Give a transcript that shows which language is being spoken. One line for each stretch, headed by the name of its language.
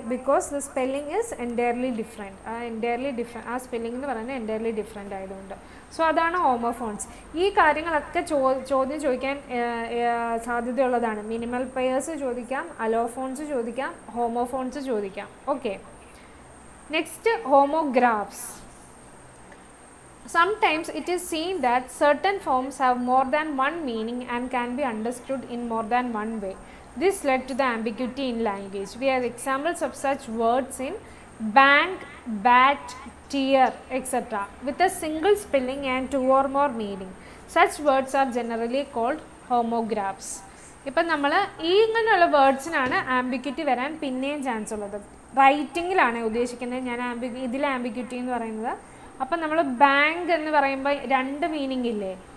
English: Because the spelling is entirely different.
Malayalam: ആ spelling എന്ന് പറയുന്നത് എൻറ്റയർലി ഡിഫറെൻ്റ് ആയതുകൊണ്ട്. സോ അതാണ് ഹോമോഫോൺസ്. ഈ കാര്യങ്ങളൊക്കെ ചോദ്യം ചോദിക്കാൻ സാധ്യതയുള്ളതാണ്. മിനിമൽ പെയേഴ്സ് ചോദിക്കാം, അലോഫോൺസ് ചോദിക്കാം, ഹോമോഫോൺസ് ചോദിക്കാം. Okay, next homographs.
English: Sometimes it is seen that certain forms have more than one meaning and can be understood in more than one way. This led to the ambiguity in language. We have examples of such words in bank, bat, tear, etc. with a single spelling and two or more meaning. Such words are generally called homographs.
Malayalam: ഇപ്പം നമ്മൾ ഈ ഇങ്ങനെയുള്ള വേർഡ്സിനാണ് ambiguity വരാൻ പിന്നെയും chance ഉള്ളത്. റൈറ്റിങ്ങിലാണ് ഉദ്ദേശിക്കുന്നത് ഞാൻ ഇതിലെ ആംബിഗ്യൂറ്റി എന്ന് പറയുന്നത്. അപ്പം നമ്മൾ ബാങ്ക് എന്ന് പറയുമ്പോൾ രണ്ട് മീനിങ് ഇല്ലേ?